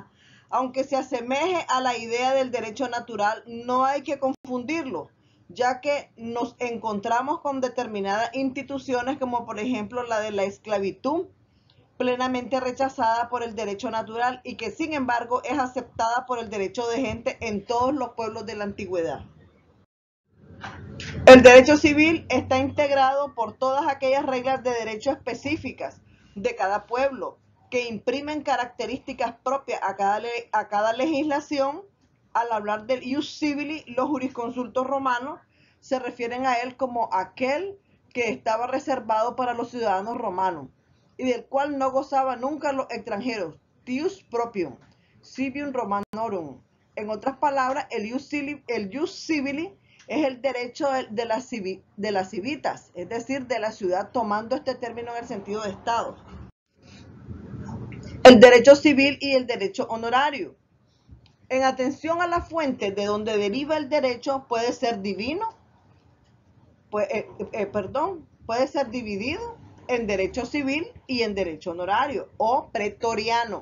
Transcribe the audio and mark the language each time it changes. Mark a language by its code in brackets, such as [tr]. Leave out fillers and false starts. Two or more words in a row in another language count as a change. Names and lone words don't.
[es] Aunque se asemeje a la idea del derecho natural, no hay que confundirlo, ya que nos encontramos con determinadas instituciones, como por ejemplo la de la esclavitud, plenamente rechazada por el derecho natural y que sin embargo es aceptada por el derecho de gente en todos los pueblos de la antigüedad. El derecho civil está integrado por todas aquellas reglas de derecho específicas de cada pueblo que imprimen características propias a cada legislación. Al hablar del [la] ius civili, [es] los jurisconsultos romanos se refieren a él como aquel que estaba reservado para los ciudadanos romanos y del cual no gozaban nunca los extranjeros, [la] ius proprium, civium romanorum. [es] En otras palabras, el [la] ius civili [es] es el derecho de las civitas, es decir, de la ciudad, tomando este término en el sentido de Estado. El derecho civil y el derecho honorario. En atención a la fuente de donde deriva el derecho, puede ser puede ser dividido en derecho civil y en derecho honorario o pretoriano.